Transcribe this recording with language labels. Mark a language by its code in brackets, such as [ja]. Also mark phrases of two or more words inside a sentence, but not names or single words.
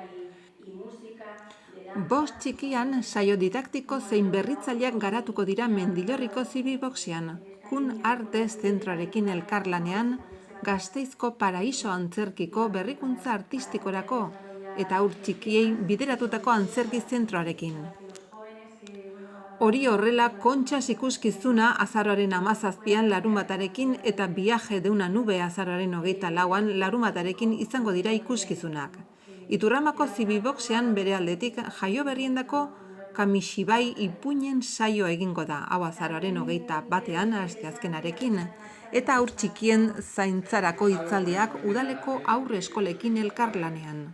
[eu] Bost txikian saio didaktiko zein berritzaileak garatuko dira Mendillorriko Zibiboxean, Kun Artes zentroarekin elkarlanean, Gasteizko Paraiso antzerkiko berrikuntza artistikorako eta haur txikiei bideratutako antzerki zentroarekin. Hori horrela, Kontxas ikuskizuna azaroaren 17an larunbatarekin eta Viaje de una nube azaroaren 24an larunbatarekin izango dira ikuskizunak. Iturramako Zibiboxean bere aldetik jaio berriendako Kamishibai ipuinen saio egingo da, hau azaroaren 21an asteazkenarekin, eta haur txikien zaintzarako hitzaldiak udaleko aurre eskolekin elkarlanean.